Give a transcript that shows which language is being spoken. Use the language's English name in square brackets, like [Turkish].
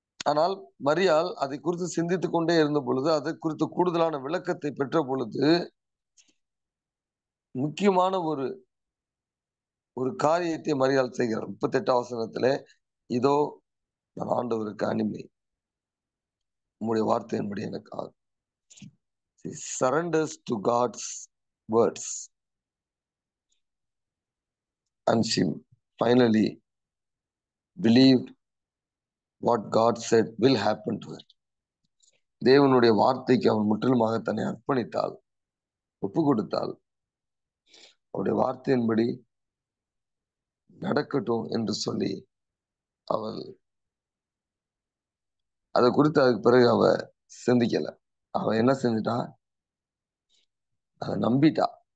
[Tamil] ஆனால் மரியாள் அதை குறித்து சிந்தித்துக் கொண்டே இருந்த பொழுது, அதை குறித்து கூடுதலான விளக்கத்தை பெற்ற பொழுது, முக்கியமான ஒரு காரியத்தை மரியாள் செய்கிறார். 38 வசனத்திலே, இதோ நான் ஆண்டவருக்கு அடிமை, உம்முடைய வார்த்தையின்படி எனக்கு ஆகும். [English] She surrenders to God's words and she finally believed what God said will happen to her. [Tamil] தேவனுடைய வார்த்தைக்கு அவன் முற்றிலுமாக தன்னை அர்ப்பணித்தாள், ஒப்பு கொடுத்தாள். அவருடைய வார்த்தையின்படி நடக்கட்டும் என்று சொல்லி அவள் அதை குறித்து அதுக்கு பிறகு அவ சிந்திக்கல. அவ என்ன செஞ்சுட்டா? அதை நம்பிட்டா.